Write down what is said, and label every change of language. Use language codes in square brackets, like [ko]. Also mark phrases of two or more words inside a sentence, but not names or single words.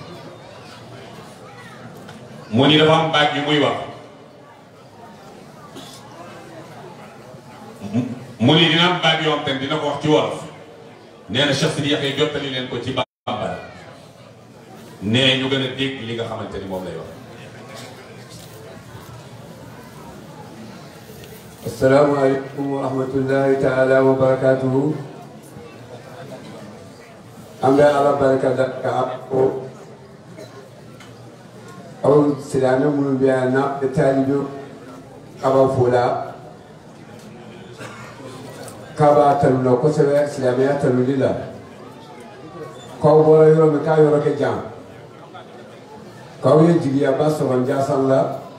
[wo] mu ni dafa am baat yu muy wax mu ni dina am baat yoo xam te dina ko wax ci wolof nee na Cheikh Sidi Yaxya jottali leen ko ci bambara nee ñu gën a dégg li nga xamante ni moom lay wax. [ar] السلام عليكم ورحمة الله تعالى وبركاته. [bm] ambe ala barka ka appo aw silame munu biya na talibu aba fula kaba talulo kosɛbɛ silamɛya taluli la k'aw bɔra yɔrɔ min k'a yɔrɔ kɛ jan k'aw ye jigiyaba sɔrɔ Ndiassane la